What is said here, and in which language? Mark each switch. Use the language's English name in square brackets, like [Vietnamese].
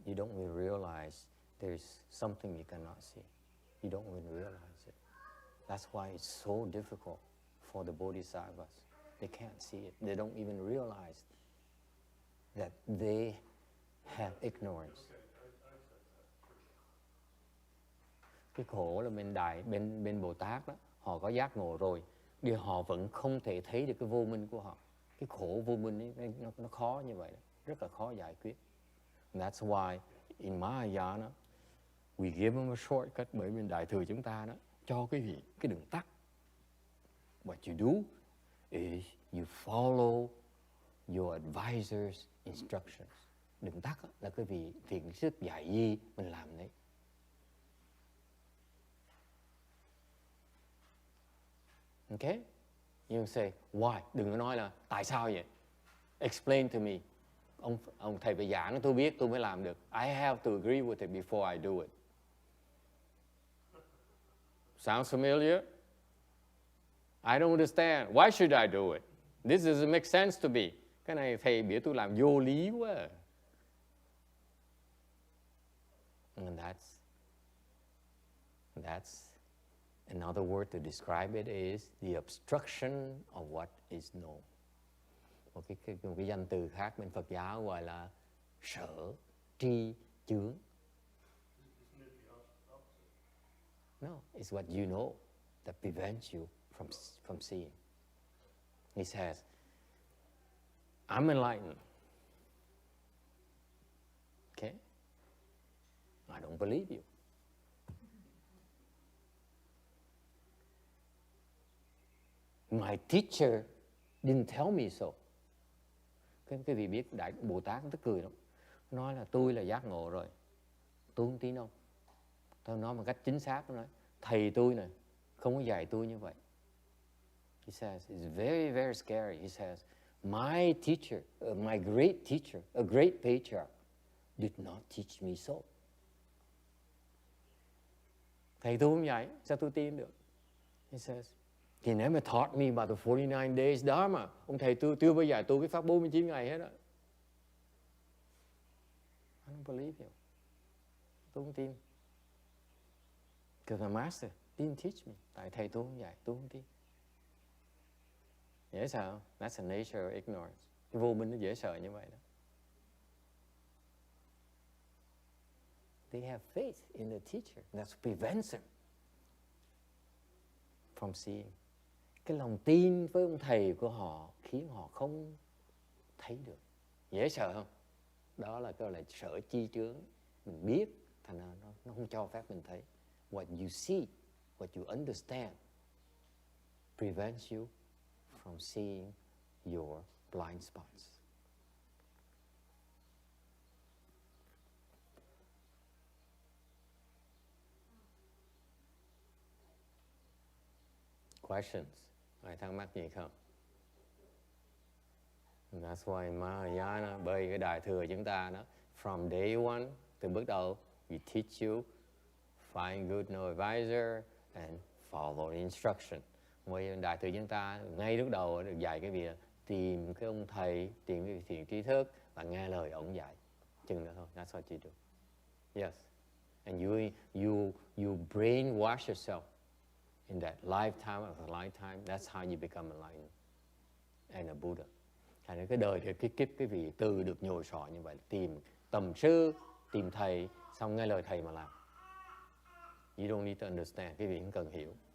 [English] You don't even realize there's something you cannot see. You don't even realize it. That's why it's so difficult for the bodhisattvas. They can't see it. They don't even realize that they have ignorance. [Vietnamese] Cái khổ là bên Bồ Tát đó, họ có giác ngộ rồi, nhưng họ vẫn không thể thấy được cái vô minh của họ. Cái khổ vô minh ấy, nó khó như vậy đó, rất là khó giải quyết. [English] And that's why in Mahayana we give them a shortcut, [Vietnamese] bởi vì Đại thừa chúng ta đó cho cái đường tắt. [English] What you do is you follow your advisor's instructions. [Vietnamese] Đường tắt là cái việc sức dạy gì mình làm đấy. [English] Okay? You say, why? [Vietnamese] Đừng có nói là tại sao vậy? [English] Explain to me. [Vietnamese] Ông thầy phải giảng, tôi biết tôi mới làm được. [English] I have to agree with it before I do it. Sounds familiar? I don't understand. Why should I do it? This doesn't make sense to me. [Vietnamese] Cái này thầy biết tôi làm vô lý quá. [English] And that's another word to describe it is the obstruction of what is known. [Vietnamese] Một cái danh từ khác bên Phật giáo gọi là sở tri chướng. [English] No, it's what you know that prevents you from seeing. He says, I'm enlightened. Okay? I don't believe you. My teacher didn't tell me so. [Vietnamese] Cái vị biết Đại Bồ Tát nó tức cười lắm. Nói là tôi là giác ngộ rồi. Tôi không tin đâu. Tôi nói một cách chính xác, nói thầy tôi này không có dạy tôi như vậy. [English] He says, it's very, very scary. He says, my teacher, my great teacher, a great patriarch, did not teach me so. [Vietnamese] Thầy tôi không dạy, sao tôi tin được? [English] He says, he never taught me about the 49 days Dharma. [Vietnamese] Ông thầy tôi chưa bao giờ dạy tôi cái pháp 49 ngày hết á. [English] I don't believe you. [Vietnamese] Tôi không tin. [English] Because my master didn't teach me. [Vietnamese] Tại thầy tôi không dạy, tôi không tin. Dễ sợ không? [English] That's the nature of ignorance. [Vietnamese] Cái vô minh nó dễ sợ như vậy đó. [English] They have faith in the teacher. That prevents them from seeing. [Vietnamese] Cái lòng tin với ông thầy của họ khiến họ không thấy được. Dễ sợ không? Đó là cái là sở chi chướng. Mình biết, thành ra nó không cho phép mình thấy. [English] What you see, what you understand prevents you from seeing your blind spots. Questions? [Vietnamese] Ai thắc mắc gì không? [English] And that's why Mahayana, [Vietnamese] bởi cái Đại thừa chúng ta đó, [English] from day one, [Vietnamese] từ bước đầu, [English] we teach you, find good no advisor, and follow the instruction. [Vietnamese] Bởi Đại thừa chúng ta, ngay lúc đầu được dạy cái việc tìm cái ông thầy, tìm cái thiện trí thức, và nghe lời ông dạy. Chừng đó thôi, [English] that's what you do. Yes. And you brainwash yourself. In that lifetime of a lifetime, that's how you become enlightened and a Buddha. [Vietnamese] Thành ra cái đời thì cái kiếp cái vị từ được nhồi sọ như vậy, tìm tầm sư, tìm thầy, xong nghe lời thầy mà làm. [English] You don't need to understand, [Vietnamese] cái vị không cần hiểu.